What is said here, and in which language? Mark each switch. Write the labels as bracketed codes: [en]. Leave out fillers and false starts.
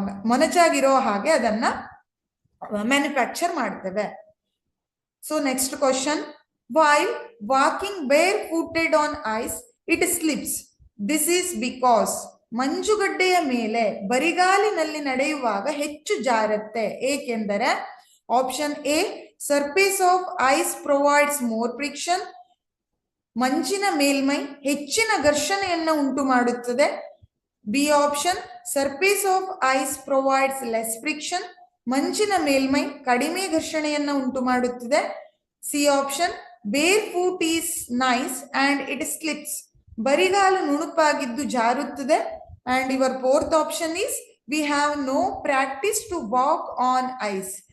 [kn] ಮೊನಚಾಗಿರೋ ಹಾಗೆ ಅದನ್ನ ಮ್ಯಾನುಫ್ಯಾಕ್ಚರ್ ಮಾಡ್ತೇವೆ. [en] So next question, while walking barefooted on ice it slips. This is because [kn] ಮಂಜುಗಡ್ಡೆಯ ಮೇಲೆ ಬರಿಗಾಲಿನಲ್ಲಿ ನಡೆಯುವಾಗ ಹೆಚ್ಚು ಜಾರತ್ತೆ, ಏಕೆಂದರೆ? [en] Option A, surface of ice provides more friction. [kn] ಮಂಜಿನ ಮೇಲ್ಮೈ ಹೆಚ್ಚಿನ ಘರ್ಷಣೆಯನ್ನ ಉಂಟು ಮಾಡುತ್ತದೆ. [en] B option, surface of ice provides less friction. [kn] ಮಂಜಿನ ಮೇಲ್ಮೈ ಕಡಿಮೆ ಘರ್ಷಣೆಯನ್ನ ಉಂಟು ಮಾಡುತ್ತದೆ. [en] C option, bare foot is nice and it slips. [kn] ಬರಿಗಾಲು ನುಣುಪಾಗಿದ್ದು ಜಾರುತ್ತದೆ. [en] And your fourth option is, we have no practice to walk on ice.